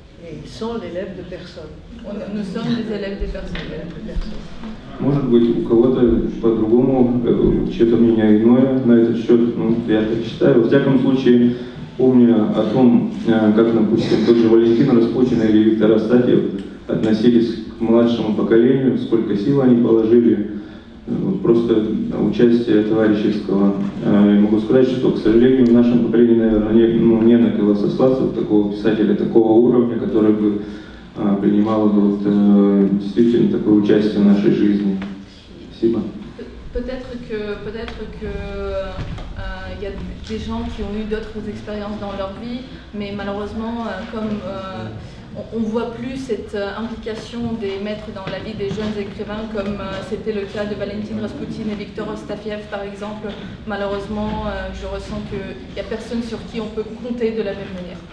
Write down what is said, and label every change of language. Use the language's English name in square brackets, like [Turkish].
[French] Et ils sont l'élève de personne. Nous sommes les élèves des personnes. [Russian] Может быть, у кого-то по-другому, чье-то мнение иное на этот счет, ну, я так считаю. Во всяком случае, помня о том, как, допустим, тот же Валентин Распутин или Виктор Астафьев относились к младшему поколению, сколько сил они положили, вот просто участие товарищеского. Я могу сказать, что, к сожалению, в нашем поколении, наверное, не на кого сослаться, такого писателя, такого уровня, который бы принимал вот, действительно такое участие в нашей жизни. Спасибо. [French] Peut-être que y a des gens qui ont eu d'autres expériences dans leur vie, mais malheureusement, comme on ne voit plus cette implication des maîtres dans la vie des jeunes écrivains, comme c'était le cas de Valentin Rasputin et Victor Ostafiev par exemple, malheureusement, je ressens qu'il n'y a personne sur qui on peut compter de la même manière.